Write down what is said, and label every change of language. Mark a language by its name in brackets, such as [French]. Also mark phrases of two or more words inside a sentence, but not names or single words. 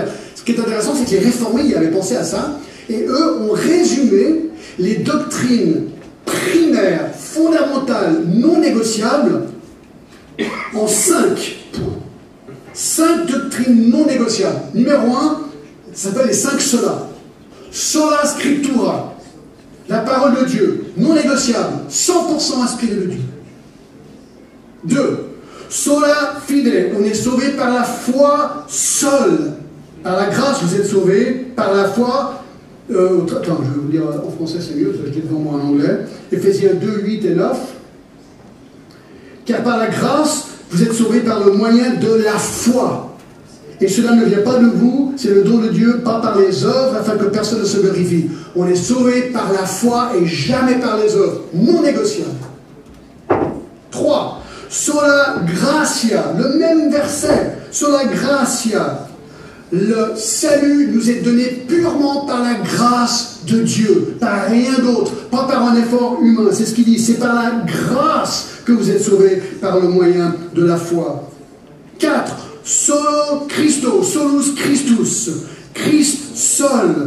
[French] Ce qui est intéressant, c'est que les réformés y avaient pensé à ça, et eux ont résumé les doctrines primaires, fondamentales, non négociables en 5 points. 5 doctrines non négociables. Numéro 1, ça s'appelle les 5 solas. [Latin] Sola scriptura, [French] la parole de Dieu, non négociable, 100% inspirée de Dieu. 2, [Latin] sola fide, [French] on est sauvé par la foi seule. Par la grâce, vous êtes sauvés, par la foi. Attends, je vais vous dire en français, c'est mieux, je l'ai devant moi en anglais. Éphésiens 2, 8 et 9. Car par la grâce, vous êtes sauvés par le moyen de la foi. Et cela ne vient pas de vous, c'est le don de Dieu, pas par les œuvres, afin que personne ne se glorifie. On est sauvé par la foi et jamais par les œuvres, non négociables. [Latin] 3. Sola gratia, [French] le même verset, [Latin] sola gratia. [French] Le salut nous est donné purement par la grâce de Dieu, par rien d'autre, pas par un effort humain. C'est ce qu'il dit, c'est par la grâce que vous êtes sauvés par le moyen de la foi. 4. [Latin] Solo Christo, solus Christus, [French] Christ seul.